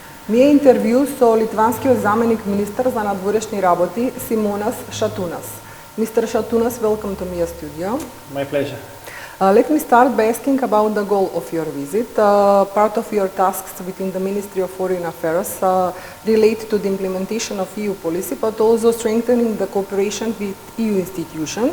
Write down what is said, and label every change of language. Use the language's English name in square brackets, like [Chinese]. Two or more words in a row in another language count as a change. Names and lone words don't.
[Macedonian] Ми е интервју со литванскиот заменик министер за надворешни работи Симонас Шатунас. [English] Mr. Шатунас, welcome to MIA studio. My pleasure. Let me start by asking about the goal of your visit. Part of your tasks within the Ministry of Foreign Affairs relate to the implementation of EU policy, but also strengthening the cooperation with EU institutions.